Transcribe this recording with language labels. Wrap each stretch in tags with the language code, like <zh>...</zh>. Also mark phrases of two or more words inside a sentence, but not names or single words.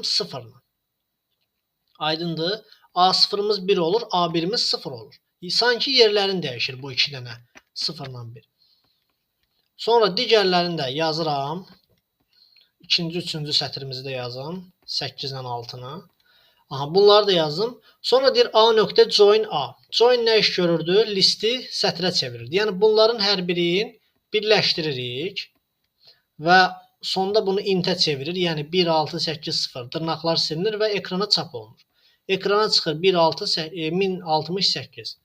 <az>0-la. Aydındır? A0-ımız 1 olur, A1-imiz 0 olur. Sanki yerlərini dəyişir bu iki dənə 0-la 1. Sonra digərlərini də yazıram. İkinci, üçüncü sətrimizi də yazım. 8-dən 6-na. Aha, bunları da yazdım. Sonra deyir A nöqtə join A. Join nə iş görürdü? Listi sətrə çevirirdi. Yəni bunların hər birini birləşdiririk və sonda bunu int-ə çevirir. Yəni 1, 6, 8, 0 dırnaqlar silinir və ekrana çap olunur. Ekrana çıxır 1068.</az>